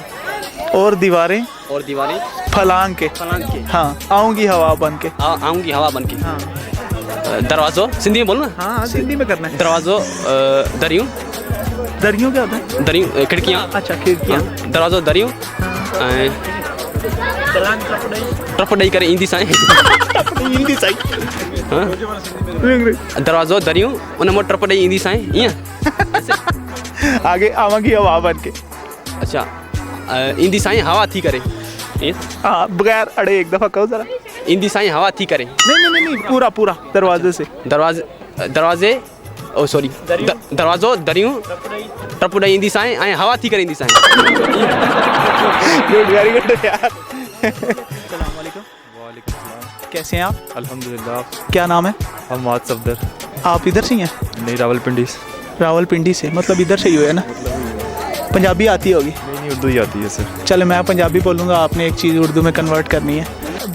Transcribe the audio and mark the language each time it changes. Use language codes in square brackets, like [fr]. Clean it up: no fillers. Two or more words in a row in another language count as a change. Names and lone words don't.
[hi] और दीवारें और दीवारें फलांग के, फलांग के हाँ आऊँगी हवा बन के। आऊँगी हवा बन के। हाँ दरवाज़ों सिंधी में बोलना। हाँ सिंधी में करना है। दरवाज़ों दरियों दरियों क्या होता है? दरियों खिड़कियाँ। अच्छा खिड़कियाँ। [sd] दरवाज़ों दरियों टपड़ाई करे ईंदी साईं। [hi] हिंदी सही। [sd] हाँ दरवाज़ो दरियूं उन मों टपड़ाई ईंदी साईं ईअं। [hi] आगे आवांगी हवा बन के। [sd] अच्छा ईंदी साईं हवा थी करे ईअं। [hi] हाँ बगैर अड़े एक दफ़ा कहो ज़रा। [sd] ईंदी साईं हवा थी करे। [hi] नहीं पूरा पूरा दरवाजे से। [sd] दरवाज़े ओ सॉरी दरवाज़ो दरियूं टपड़ाई ईंदी साईं ऐं हवा थी करे ईंदी साईं। [en] good very good यार। [ar] السلام عليكم. [hi] कैसे हैं आप? अल्हम्दुलिल्लाह। क्या नाम है? हमाद सफदर। आप इधर से ही हैं? नहीं, रावलपिंडी से। रावलपिंडी से, मतलब इधर से ही हो है ना? पंजाबी आती होगी? नहीं, उर्दू ही आती है सर। चलो मैं पंजाबी बोलूँगा, आपने एक चीज़ उर्दू में कन्वर्ट करनी है।